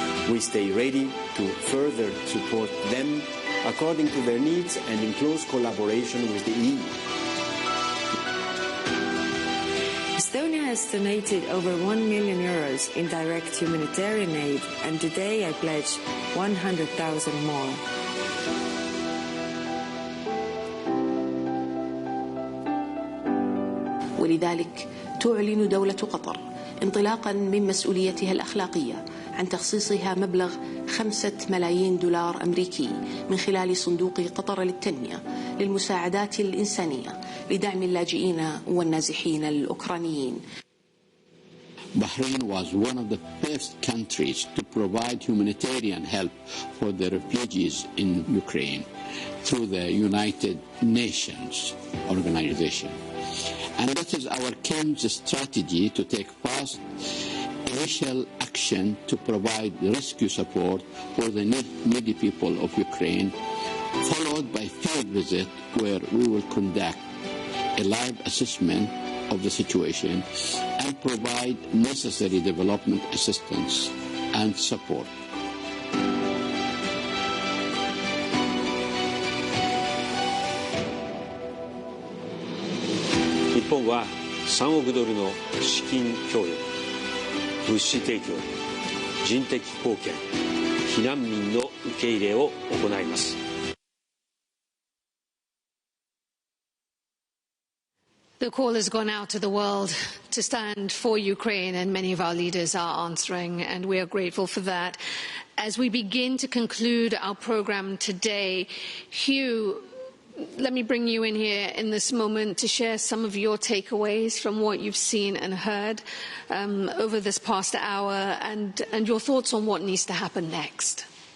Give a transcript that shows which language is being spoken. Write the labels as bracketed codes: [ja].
[en] We stay ready to further support them according to their needs and in close collaboration with the EU. Estonia has donated over 1 million euros in direct humanitarian aid, and today I pledge 100,000 more. [ar] ولذلك تعلن دولة قطر انطلاقا من مسؤوليتها الأخلاقية عن تخصيصها مبلغ 5 ملايين دولار أمريكي من خلال صندوق قطر للتنمية للمساعدات الإنسانية لدعم اللاجئين والنازحين الأوكرانيين. [en] Bahrain was one of the first countries to provide humanitarian help for the refugees in Ukraine through the United Nations organization. And that is our King's strategy to take fast initial action to provide rescue support for the needy people of Ukraine, followed by field visit where we will conduct a live assessment of the situation and provide necessary development assistance and support. [ja] 日本は3億ドルの資金協力、物資提供、人的貢献、避難民の受け入れを行います。 [en] The call has gone out to the world to stand for Ukraine, and many of our leaders are answering, and we are grateful for that. As we begin to conclude our program today, Hugh, let me bring you in here in this moment to share some of your takeaways from what you've seen and heard over this past hour, and your thoughts on what needs to happen next.